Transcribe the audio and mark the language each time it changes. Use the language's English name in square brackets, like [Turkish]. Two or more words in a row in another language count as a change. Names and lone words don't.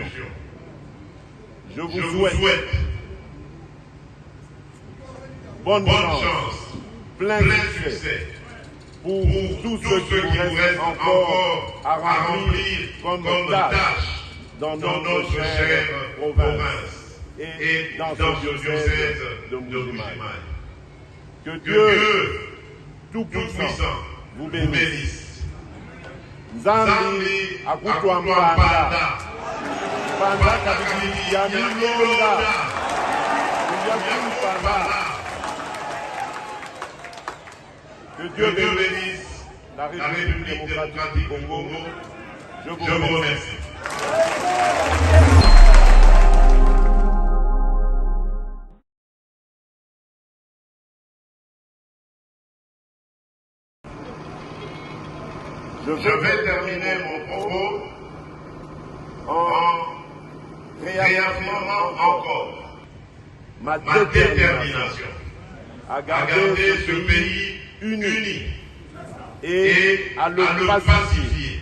[French] Je vous souhaite bonne chance, plein succès pour tout ce qui vous reste encore à remplir comme tâche dans notre chère province et dans ce diocèse de Mbuji-Mayi. Que Dieu Tout-Puissant vous bénisse. [Luba-Lulua] Nzambi akutwambanda panda kabili ya milonda [French] que Dieu bénisse la République démocratique du Congo. Je vous remercie. Je vais terminer mon propos en réaffirmant encore ma détermination à garder ce pays uni et à le pacifier.